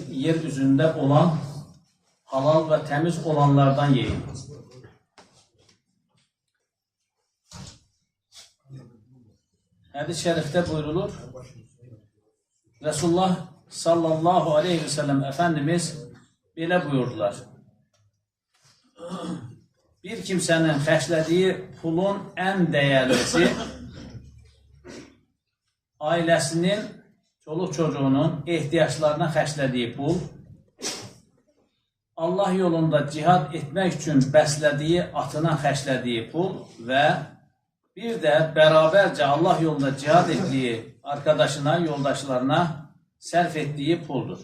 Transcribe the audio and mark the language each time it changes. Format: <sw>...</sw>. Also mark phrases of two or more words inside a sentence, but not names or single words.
<az>Yer üzündə olan halal və təmiz olanlardan yeyin. Hədis-i şərifdə buyurulur, Resulullah</az> <ar>صلى الله عليه وسلم</ar> <az>Efendimiz belə buyurdular. Bir kimsənin xərclədiyi pulun ən dəyərlisi ailəsinin, çoluq çocuğunun ehtiyaclarına xərclədiyi pul, Allah yolunda cihad etmək üçün bəslədiyi atına xərclədiyi pul və bir də bərabərcə Allah yolunda cihad etdiyi arkadaşına, yoldaşlarına sərf etdiyi puldur.</az>